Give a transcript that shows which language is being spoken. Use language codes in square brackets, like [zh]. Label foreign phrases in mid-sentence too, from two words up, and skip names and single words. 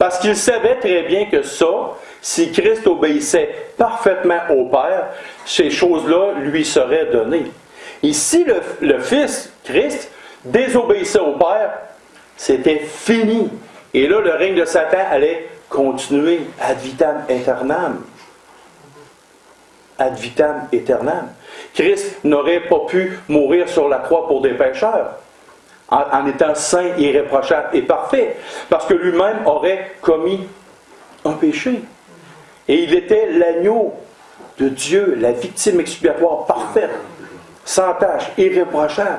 [fr] Parce qu'il savait très bien que ça, si Christ obéissait parfaitement au Père, ces choses-là lui seraient données. Et si le Fils, Christ, désobéissait au Père, c'était fini. Et là, le règne de Satan allait continuer [la] ad vitam aeternam. Ad vitam aeternam. [fr] Christ n'aurait pas pu mourir sur la croix pour des pécheurs, en étant saint, irréprochable et parfait, parce que lui-même aurait commis un péché. Et il était l'agneau de Dieu, la victime expiatoire parfaite, sans tache, irréprochable.